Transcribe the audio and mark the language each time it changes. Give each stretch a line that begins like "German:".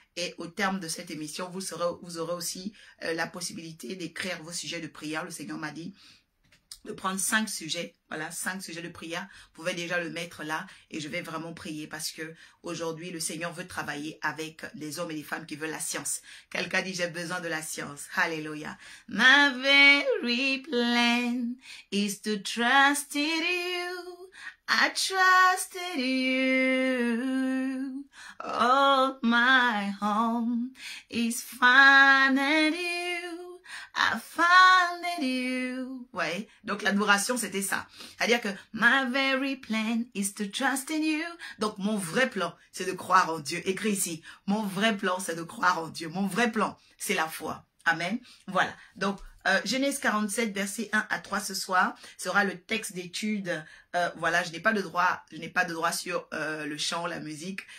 French: Et au terme de cette émission, vous aurez aussi la possibilité d'écrire vos sujets de prière. Le Seigneur m'a dit de prendre 5 sujets, voilà, 5 sujets de prière. Vous pouvez déjà le mettre là et je vais vraiment prier parce que aujourd'hui le Seigneur veut travailler avec les hommes et les femmes qui veulent la science. Quelqu'un dit j'ai besoin de la science. Alléluia.
English: My very plan is to trust in you. I trust in you. Oh, my home is found in you. I found in you.
French: Ouais, donc l'adoration c'était ça. C'est-à-dire que
English: my very plan is to trust in you.
French: Donc mon vrai plan c'est de croire en Dieu. Écrit ici, mon vrai plan c'est de croire en Dieu. Mon vrai plan c'est la foi. Amen. Voilà, donc Genèse 47 verset 1 à 3 ce soir sera le texte d'étude. Voilà, je n'ai pas de droit sur le chant, la musique.